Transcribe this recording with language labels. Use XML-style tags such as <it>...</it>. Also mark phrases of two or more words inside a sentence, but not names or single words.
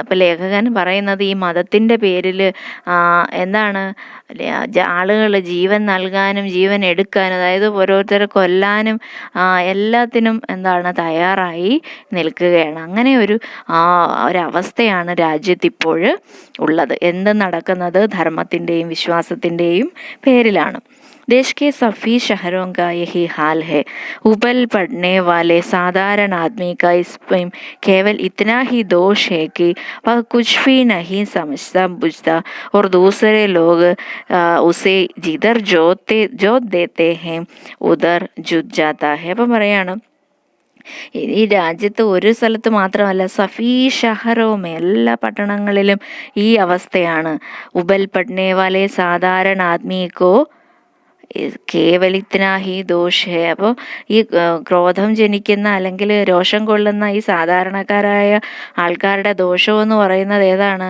<ml>അപ്പോൾ ലേഖകൻ പറയുന്നത് ഈ മതത്തിൻ്റെ പേരിൽ ആളുകൾ ജീവൻ നൽകാനും ജീവൻ എടുക്കാനും, അതായത് ഓരോരുത്തരെ കൊല്ലാനും എല്ലാത്തിനും തയ്യാറായി നിൽക്കുകയാണ്. അങ്ങനെ ഒരവസ്ഥയാണ് രാജ്യത്തിപ്പോൾ ഉള്ളത്. എന്ത് നടക്കുന്നത്? ധർമ്മത്തിൻ്റെയും വിശ്വാസത്തിൻ്റെയും പേരിലാണ്.</ml> <hi>देश के सभी शहरों का यही हाल है. उबल पड़ने वाले साधारण आदमी का इसमें केवल इतना ही दोष है कि वह कुछ भी नहीं समझता बुझता और दूसरे लोग उसे जिधर जोत देते हैं उधर जुट जाता है.</hi> <ml>അപ്പം പറയാണ്, ഈ രാജ്യത്ത് ഒരു സ്ഥലത്ത് മാത്രമല്ല,</ml> <hi>सभी शहरों</hi> <ml>എല്ലാ പട്ടണങ്ങളിലും ഈ അവസ്ഥയാണ്.</ml> <hi>उबल पड़ने वाले साधारण आदमी को केवल इतना ही दोष है.</hi> <ml>അപ്പോൾ ഈ ക്രോധം ജനിക്കുന്ന അല്ലെങ്കിൽ രോഷം കൊള്ളുന്ന ഈ സാധാരണക്കാരായ ആൾക്കാരുടെ ദോഷമെന്ന് പറയുന്നത് ഏതാണ്?</ml>